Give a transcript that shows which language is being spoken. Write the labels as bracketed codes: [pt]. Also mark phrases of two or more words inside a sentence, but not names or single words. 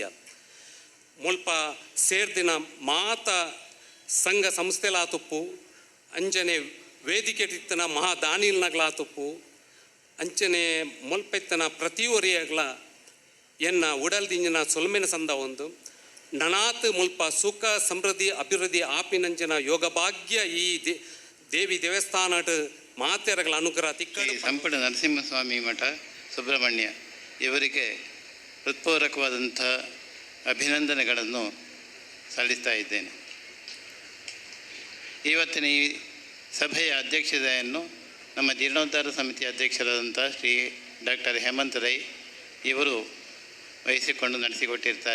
[tcy] ಮುಲ್ಪ ಸೇರ್ದಿನ ಸಂಘ ಸಂಸ್ಥೆಲಾತುಪ್ಪು ಅಂಚನೆ ವೇದಿಕೆ ಇತ್ತನ ಮಹಾದಾನಿಲ್ನಗ್ಲಾತುಪ್ಪು ಅಂಚನೆ ಮುಲ್ಪೆತ್ತನ ಪ್ರತಿಯೊರಿಯಗ್ಲ ಎನ್ನ ಉಡಲ್ದಿಂಜಿನ ಸೊಲ್ಮೆನ ಸಂದ ಒಂದು ನನಾತ್ ಮುಲ್ಪ ಸುಖ ಸಮೃದ್ಧಿ ಅಭಿವೃದ್ಧಿ ಆಪಿನಂಚಿನ ಯೋಗ ಭಾಗ್ಯ ಈ ದೇವಿ ದೇವಸ್ಥಾನ ಮಾತೆಯರಗಳ ಅನುಗ್ರಹ ತಿಕ್ಕಡು. [kn] ಸಂಪುಟ ನರಸಿಂಹಸ್ವಾಮಿ ಮಠ ಸುಬ್ರಹ್ಮಣ್ಯ ಇವರಿಗೆ ಹೃತ್ಪೂರ್ವಕವಾದಂಥ ಅಭಿನಂದನೆಗಳನ್ನು ಸಲ್ಲಿಸ್ತಾ ಇದ್ದೇನೆ. ಇವತ್ತಿನ ಈ ಸಭೆಯ ಅಧ್ಯಕ್ಷತೆಯನ್ನು ನಮ್ಮ ಜೀರ್ಣೋದ್ಧಾರ ಸಮಿತಿ ಅಧ್ಯಕ್ಷರಾದಂಥ ಶ್ರೀ ಡಾಕ್ಟರ್ ಹೇಮಂತ್ ರೈ ಇವರು ವಹಿಸಿಕೊಂಡು ನಡೆಸಿಕೊಟ್ಟಿರ್ತಾರೆ.